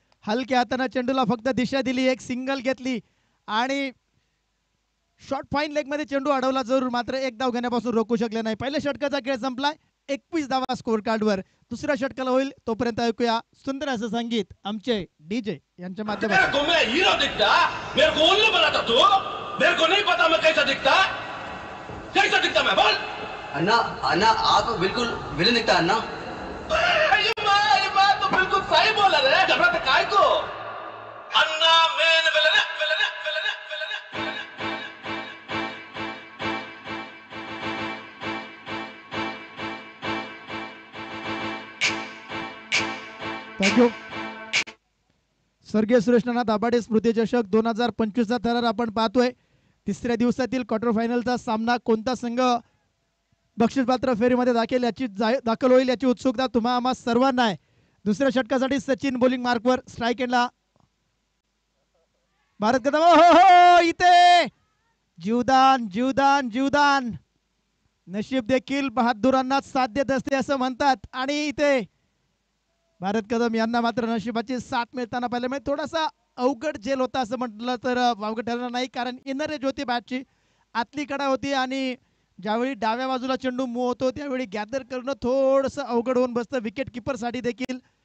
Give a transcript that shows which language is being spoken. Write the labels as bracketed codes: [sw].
[mr] हलक्या हाताने चेंडूला फक्त दिशा दिली, एक सिंगल घेतली आणि शॉर्ट फाईन लेग मध्ये चेंडू अडवला जरूर, मात्र एक धाव घेण्यापासून रोखू शकले नाही. पहिल्या षटकाचा खेळ संपलाय. 21 धावा स्कोर कार्डवर. दुसऱ्या षटकाला होईल तोपर्यंत ऐकूया सुंदर असं संगीत आमचे डीजे यांच्या [hi] मेरे [mr] माध्यमातून. [hi] को मैं हीरो दिखता, मेरे को उल्लू बनाता तू, मेरे को नहीं पता मैं कैसा दिखता, कैसा दिखता मैं बोल. अन्ना अन्ना आप बिल्कुल विलन दिखता है अन्ना. ये बात तो बिल्कुल सही बोला रे. घबराते काय को? अन्ना main villain villain villain villain. [en] Thank you. [mr] स्वर्गीय सुरेश नाना दाभाडे स्मृती चषक 2025 चा थरार आपण पाहतोय. तिसऱ्या दिवसातील क्वार्टर फायनलचा सामना कोणता संघ बक्षीसपात्र फेरीमध्ये दाखल होईल याची उत्सुकता तुम्हा आम्हा सर्वांना आहे. दुसऱ्या षटकासाठी सचिन बॉलिंग मार्कवर. स्ट्राईक एंडला भारत कदम. हो हो इथे जीवदान जीवदान जीवदान. नशीब देखील बहादुरांना साथ देत असते असं म्हणतात आणि इथे भारत कदम यांना मात्र नशिबाची साथ मिळताना पाहिलं. म्हणजे थोडासा अवघड झेल होता असं म्हटलं तर अवघड ठरणार नाही, कारण इनर एज होती बॅटची, आतली कडा होती आणि ज्यावेळी डाव्या बाजूला चेंडू मूव होतो त्यावेळी गॅदर करणं थोडंसं अवघड होऊन बसतं विकेट किपरसाठी देखील.